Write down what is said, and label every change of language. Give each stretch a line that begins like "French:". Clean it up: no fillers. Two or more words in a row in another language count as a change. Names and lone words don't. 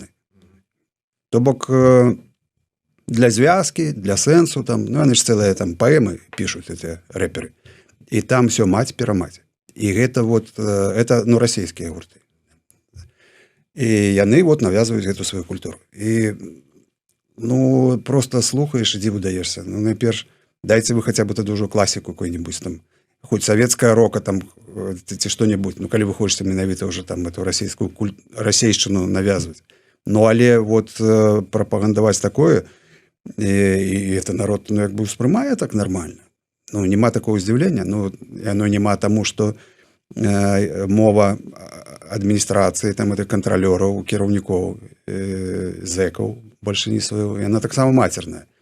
Belarusian: То бок для звязкі, для сэнсу, там, ну, яны ж цэлыя там паэмы пішуць, эти рэперы. І там все маць-перамаць. І гэта вот, это, ну, расійскія гурты. І яны вот навязваюць гэту сваю культуру. І, ну, просто слухаеш і дзіву даешся. Ну, найперш, дайце вы хаця бы тады ўжо класіку
Russian: какой-нибудь там, хоть советская рока
Belarusian: там, ці што-нибудь, ну, калі вы хочаце менавіта ўжо там эту расейшчыну навязваць. Ну, але вот прапагандаваць такое, і это народ, ну, як бы ўспрымае так нормально. Ну, нема такого здзіўлення, ну, яно нема таму, што мова адміністрацыі, там, это кантралёраў, кіраўнікоў, зэкаў, больше не сваю, яна таксама мацерная.